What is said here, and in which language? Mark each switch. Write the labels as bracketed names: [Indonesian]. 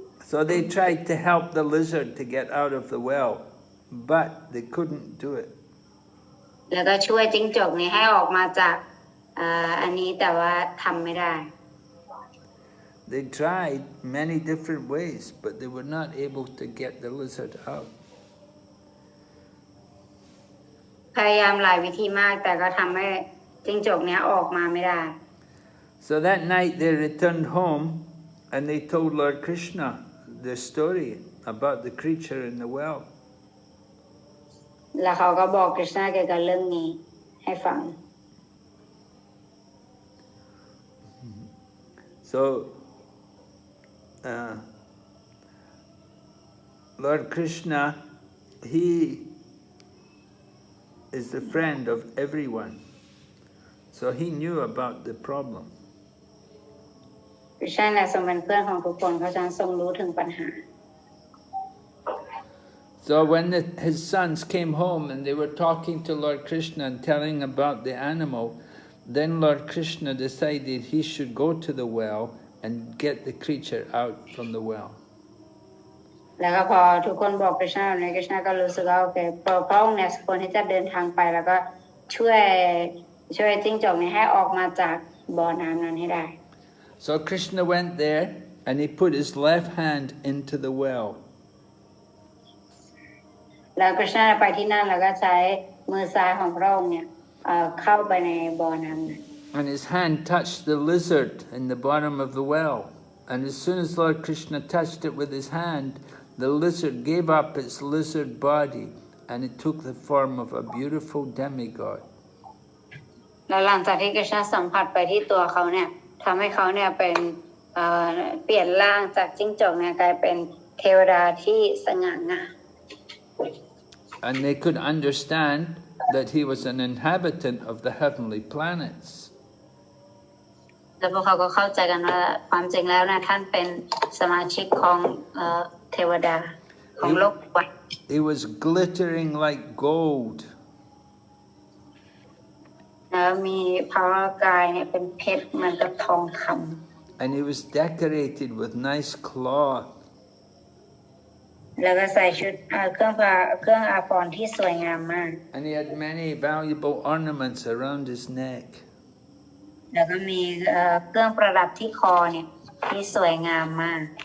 [English] So they tried to help the lizard to get out of the well, but they couldn't do it. [Thai] แล้วก็ช่วยจิ้งจกนี้ให้ออกมาจากอันนี้แต่ว่าทำไม่ได้ [English] They tried many different ways, but they were not able to get the lizard out. [Thai] พยายามหลายวิธีมากแต่ก็ทำให้จิ้งจกเนี้ยออกมาไม่ได้ [English] So that night they returned home And they told Lord Krishna the story about the creature in the well. [Thai] แล้วเขาก็บอกกฤษณะเกี่ยวกับเรื่องนี้ให้ฟัง [English] So Lord Krishna, he is the friend of everyone. So he knew about the problem. [Thai] กฤษณะทรงเป็นเพื่อนของทุกคนเขาจะทรงรู้ถึงปัญหา [English] So when his sons came home and they were talking to Lord Krishna and telling about the animal, then Lord Krishna decided he should go to the well and get the creature out from the well. [Thai] แล้วก็พอทุกคนบอกกฤษณะแบบนี้กฤษณะก็รู้สึกว่าโอเคพระองค์เนี่ยควรที่จะเดินทางไปแล้วก็ช่วยจิ้งจอกนี้ให้ออกมาจากบ่อน้ำนั้นให้ได้ [English] So Krishna went there and he put his left hand into the well. [Thai] แล้วกฤษณะไปที่นั่นแล้วก็ใช้มือซ้ายของพระองค์เนี่ยเข้าไปในบ่อน้ำนั้น [English] And his hand touched the lizard in the bottom of the well. And as soon as Lord Krishna touched it with his hand, the lizard gave up its lizard body and it took the form of a beautiful demigod. [Thai] แล้วหลังจากที่กฤษณะสัมผัสไปที่ตัวเขาเนี่ยทำให้เขาเนี่ยเป็นเปลี่ยนร่างจากจิ้งจอกเนี่ยกลายเป็นเทวดาที่สง่างาม [English] And they could understand that he was an inhabitant of the heavenly planets. [Thai] แล้วพวกเขาก็เข้าใจกันว่าความจริงแล้วนะท่านเป็นสมาชิกของเทวดาของโลกวัฏ [English] He was glittering like gold. [Thai] มีพระกายเนี่ยเป็นเพชรเหมือนกับทองคำ [English] And he was decorated with nice cloth. [Thai] แล้วก็ใส่ชุดเครื่องอาภรณ์ที่สวยงามมาก [English] And he had many valuable ornaments around his neck. [Thai] แล้วก็มีเครื่องประดับที่คอเนี่ยที่สวยงามมาก